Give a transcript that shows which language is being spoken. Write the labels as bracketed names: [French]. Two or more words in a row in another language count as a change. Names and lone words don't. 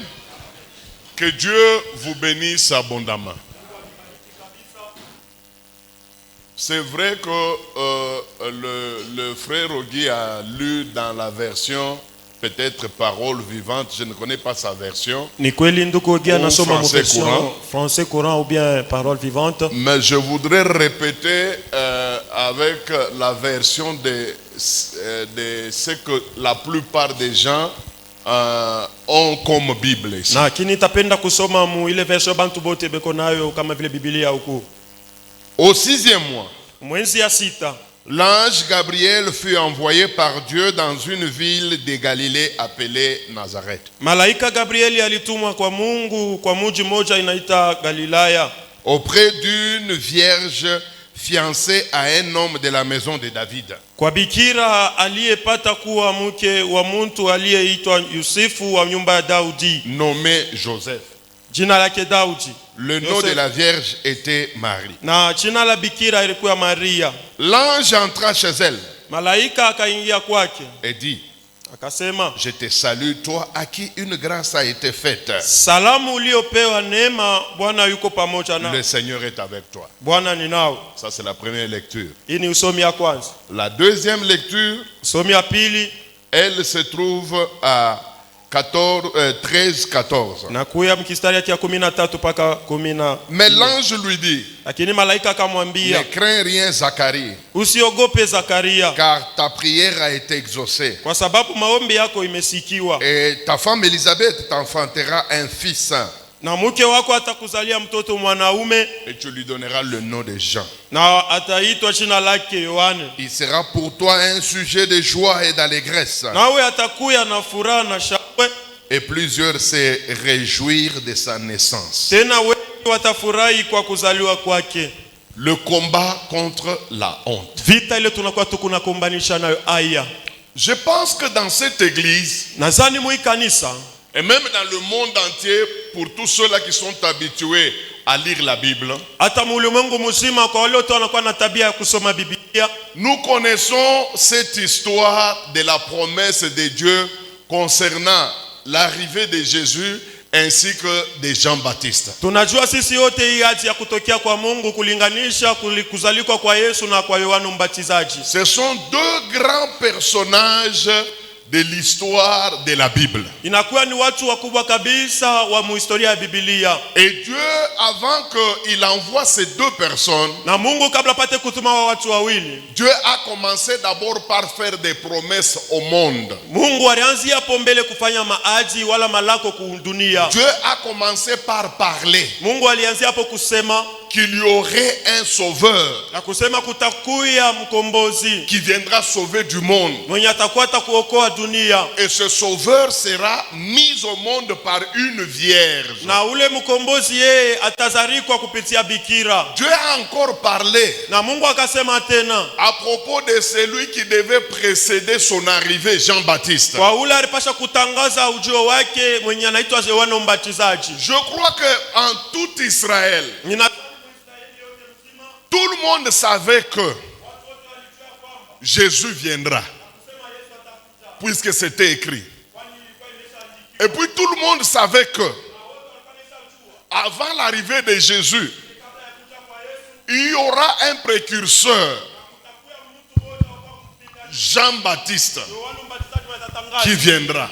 [French] Que Dieu vous bénisse abondamment. C'est vrai que le frère Ogui a lu dans la version peut-être parole vivante, je ne connais pas sa version. [Swahili] Ni kweli ndugu Ogui anasoma [French] français version courant. français courant ou bien parole vivante. Mais je voudrais répéter avec la version de ce que la plupart des gens ont comme Bible ici. [Swahili] Na kini tapenda kusoma mu ile version bantu bote beko nayo kama vile Biblia huko. [French] Au 6e mois, [Swahili] Mwezi ya 6, [French] l'ange Gabriel fut envoyé par Dieu dans une ville de Galilée appelée Nazareth. [Swahili] malaika Gabrieli alitumwa kwa Mungu kwa mji moja inaita Galilaya, [French] Auprès d'une vierge fiancée à un homme de la maison de David. [Swahili] kwa bikira aliyepata kuwa mke wa mtu aliyeitwa Yusufu wa nyumba ya Daudi, [French] Nommé Joseph. [Swahili] jina lake Daudi. [French] Le nom de la vierge était Marie. [Swahili] Na jina la bikira ilikuwa Maria. [French] L'ange entra chez elle [Swahili] Malaika akaingia kwake [French] et dit: [Swahili] akasema, [French] je te salue, toi à qui une grâce a été faite. [Swahili] salamu uliopewa neema, Bwana yuko pamoja na. [French] Le Seigneur est avec toi. [Swahili] Bwana ni nao. [French] Ça, c'est la première lecture. [Swahili] Hii ni usomi ya kwanza. [French] La deuxième lecture, [Swahili] Usomi ya pili [French] elle se trouve à 13-14. [Swahili] na kuya mkistari yake ya 13 mpaka 10. [French] Mais l'ange lui dit: [Swahili] Lakini malaika ne akamwambia, [French] crains rien, Zacharie, [Swahili] usiogope Zakaria, [French] car ta prière a été exaucée. [Swahili] kwa sababu maombi yako imesikiwa, [French] Et ta femme Élisabeth t'enfantera un fils, [Swahili] na mke wako atakuzalia mtoto mwanaume, [French] et tu lui donneras le nom de Jean. [Swahili] na ataitwa jina lake Yohane. [French] Il sera pour toi un sujet de joie et d'allégresse, [Swahili] Nawe atakuya na furaha na shangwe, [French] et plusieurs se réjouir de sa naissance. [Swahili] tena wengi watafurahi kwa kuzaliwa kwake. [French] Le combat contre la honte. [Swahili] Vita ile tunakuwa tukunakombanisha nayo aya. [French] Je pense que dans cette église, [Swahili] nazani mwi kanisa, [French] et même dans le monde entier, pour tous ceux-là qui sont habitués à lire la Bible, nous connaissons cette histoire de la promesse de Dieu concernant l'arrivée de Jésus ainsi que de Jean-Baptiste. [Swahili] Tunajua sisi yote hii hadi ya kutokea kwa Mungu kulinganisha kuzalikwa kwa Yesu na kwa Yohana Mbatizaji. [French] Ce sont deux grands personnages de l'histoire de la Bible. [Swahili] Inakuwa ni watu wakubwa kabisa wa historia ya Biblia. [French] Et Dieu, avant qu'il envoie ces deux personnes, [Swahili] na Mungu kabla pate kutuma wa watu wawili, [French] Dieu a commencé d'abord par faire des promesses au monde. [Swahili] Mungu alianzia hapo mbele kufanya maadi wala malako ku dunia. [French] Dieu a commencé par parler. [Swahili] Mungu alianzia hapo kusema [French] qu'il y aurait un sauveur [Swahili] na kusema kutakuya mkombozi [French] qui viendra sauver du monde. [Swahili] Mwenye atakuwa atakuokoa dunia. [French] Et ce sauveur sera mis au monde par une vierge. [Swahili] Na ule mkombozi yeye atazarikwa kupitia bikira. [French] Dieu a encore parlé [Swahili] na Mungu akasema tena [French] à propos de celui qui devait précéder son arrivée, Jean-Baptiste. [Swahili] Kwa ule alipasha kutangaza ujio wake mwenye anaitwa Yohana Mbatizaji. [French] Je crois que en tout Israël, tout le monde savait que Jésus viendra, puisque c'était écrit. Et puis tout le monde savait que avant l'arrivée de Jésus, il y aura un précurseur, Jean-Baptiste, qui viendra.